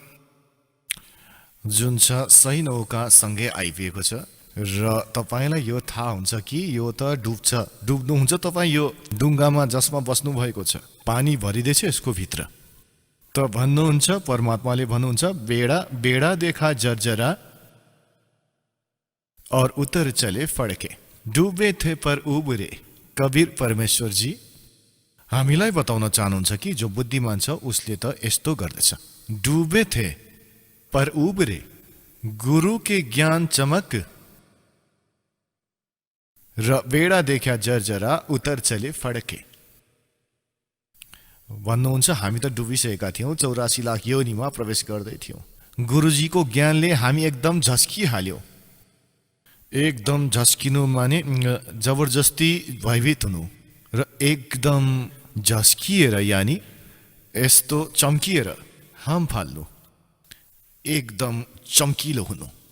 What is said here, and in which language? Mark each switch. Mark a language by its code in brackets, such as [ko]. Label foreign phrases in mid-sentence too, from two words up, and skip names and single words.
[ne] जुन छ सही नौका सँगै आइपुगेको छ, र तपाईलाई यो थाहा हुन्छ कि यो त डुब्नुहुन्छ तपाईँ यो डुङ्गामा जसमा बस्नु भएको छ, पानी भरिँदैछ यसको भित्र। त भन्नुहुन्छ, परमात्माले भन्नुहुन्छ, [hi] बेडा देखा जर्जरा और उतर चले फड्के। डुबे थे पर उबरे। [ne] कबीर परमेश्वर जी हामीलाई बताउन चाहनुहुन्छ कि जो बुद्धिमान छ उसले त यस्तो गर्दछ। [hi] डुबे थे पर उबरे, गुरु के ज्ञान चमक, र बेडा देख्या जर्जरा उतर चले फड्के। [ne] भन्नुहुन्छ हामी त डुबिसकेका थियौँ, 84 लाख योनिमा प्रवेश गर्दै थियौँ। गुरुजीको ज्ञानले हामी एकदम झस्किहाल्यौँ। एकदम झस्किनु माने जबरजस्ती भयभीत हुनु, र एकदम झस्किएर यानि यस्तो चम्किएर हाम फाल्नु, एकदम चम्किलो हुनु।